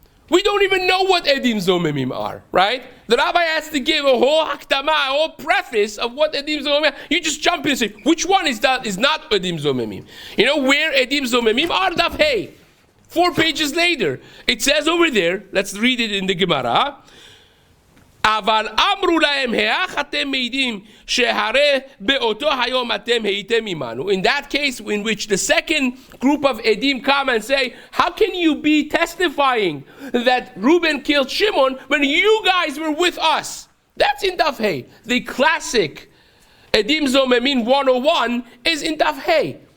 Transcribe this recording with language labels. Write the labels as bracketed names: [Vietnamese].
[English] We don't even know what edim zomemim are, right? The rabbi has to give a whole hakdama, a whole preface of what edim zomemim are. You just jump in and say, which one is not edim zomemim? You know where edim zomemim are? Daf Hey. 4 pages later, it says over there, let's read it in the Gemara. [Hebrew] אבל אמרו להם, היאך אתם מעידים שהרי באותו היום אתם הייתם עמנו. [English] In that case, in which the second group of edim come and say, how can you be testifying that Reuben killed Shimon when you guys were with us? That's in Daf Hey. The classic edim zomemim 101 is in Daf Hey.